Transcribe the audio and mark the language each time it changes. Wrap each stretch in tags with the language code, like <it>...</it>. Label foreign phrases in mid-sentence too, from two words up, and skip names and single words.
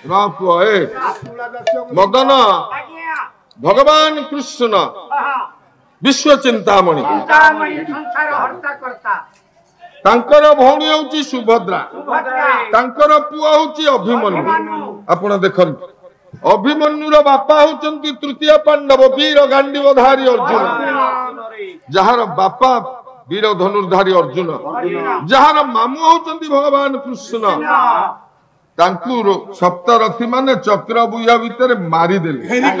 <or>ମଦନ ଭଗବାନ କୃଷ୍ଣ ବିଶ୍ୱ ଚିନ୍ତାମଣି ତାଙ୍କର ଭଉଣୀ ହେଉଛି ସୁଭଦ୍ରା ତାଙ୍କର ପୁଅ ହେଉଛି ଅଭିମନ୍ୟୁ ଆପଣ ଦେଖନ୍ତୁ ଅଭିମନ୍ୟୁର ବାପା ହେଉଛନ୍ତି ତୃତୀୟ ପାଣ୍ଡବ ବୀର ଗାଣ୍ଡୀବଧାରୀ ଅର୍ଜୁନ ଯାହାର ବାପା ବୀର ଧନୁର୍ଦ୍ଧାରୀ ଅର୍ଜୁନ ଯାହାର ମାମୁଁ ହେଉଛନ୍ତି ଭଗବାନ କୃଷ୍ଣ ତାଙ୍କୁ ସପ୍ତରଥୀ ମାନେ ଚକ୍ର ବ୍ୟୂହ ଭିତରେ ମାରି ଦେଲେ</or>